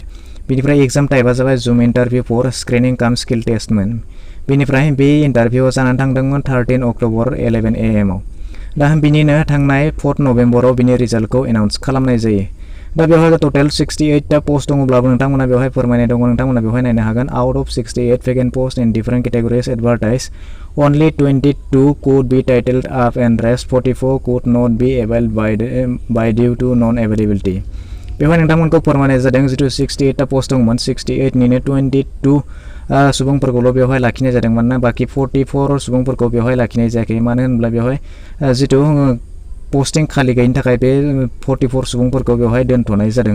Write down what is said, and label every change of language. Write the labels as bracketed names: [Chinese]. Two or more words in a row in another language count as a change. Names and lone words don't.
[Bodo] बेनिफ्राय [English] exam type [Bodo] जाबाय [English] zoom interview for screening [Bodo] काम [English] skill test. [Bodo] बेनिफ्राय बे इन्टारभिउआ जानानै थांदोंमोन 13 अक्ट'बर 11 AM आव। दा बिनिनो थांनाय 4 नभेम्बराव बिनि रिजाल्टखौ एनाउन्स खालामनाय जायो। दा बेवहाय टोटल 68 टा पोस्ट दङब्लाबो नोंथांमोना बेवहाय फोरमायनाय दङ, नोंथांमोना बेवहाय नायनो हागोन। [English] out of 68 vacant posts in different categories advertised, only 22 could be titled up and rest 44 could not be available by due to non-availability। [Bodo] बेवहाय नोंथांमोनखौ फोरमायनाय जादों जितु 68 टा पोस्ट दंमोन 68 निनो 22 सुबुंफोरखौल' बेवहाय लाखिनाय जादों, मानोना बाखि 44 सुबुंफोरखौ बेवहाय लाखिनाय जायाखै। मानो होनब्ला बेवहाय जितु पस्टिं खालि गैयिनि थाखाय बे 44 सुबुंफोरखौ बेवहाय दोनथ'नाय जादों।